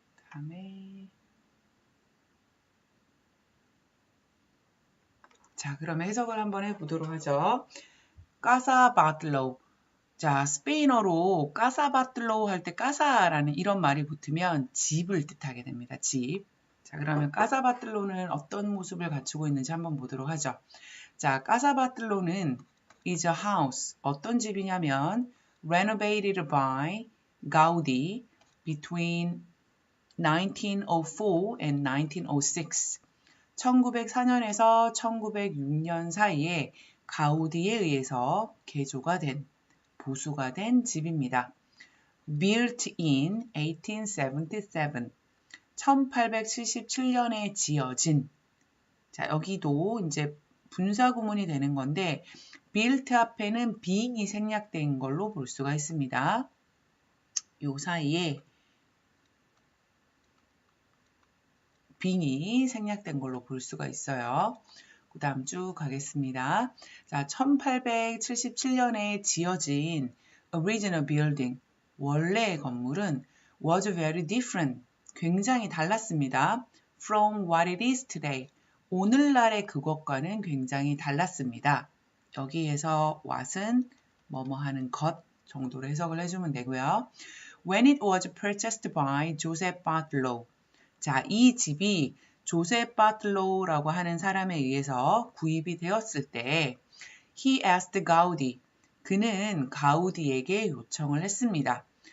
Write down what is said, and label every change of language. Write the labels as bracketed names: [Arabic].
[Korean] 다음에 자, 그러면 해석을 한번 해보도록 하죠. 까사바틀로우. 자, 스페인어로 까사바틀로우 할 때 까사라는 이런 말이 붙으면 집을 뜻하게 됩니다. 집. 자, 그러면 까사바틀로우는 어떤 모습을 갖추고 있는지 한번 보도록 하죠. 자, 까사바틀로우는 [English] is a house. [Korean] 어떤 집이냐면 [English] renovated by Gaudi between 1904 and 1906. [Korean] 1904년에서 1906년 사이에 가우디에 의해서 개조가 된, 보수가 된 집입니다. [English] Built in 1877. [Korean] 1877년에 지어진. 자, 여기도 이제 분사 구문이 되는 건데 built 앞에는 being이 생략된 걸로 볼 수가 있습니다. 요 사이에 being이 생략된 걸로 볼 수가 있어요. 그 다음 쭉 가겠습니다. 자, 1877년에 지어진 [English] original building, [Korean] 원래의 건물은 [English] was very different, [Korean] 굉장히 달랐습니다. [English] from what it is today, [Korean] 오늘날의 그것과는 굉장히 달랐습니다. 여기에서 what은 뭐뭐 하는 것 정도로 해석을 해주면 되고요. [English] When it was purchased by Joseph Bartlow, [Korean] 자, 이 집이 조셉 바틀로우라고 하는 사람에 의해서 구입이 되었을 때 [English] he asked Gaudi, [Korean] 그는 가우디에게 요청을 했습니다.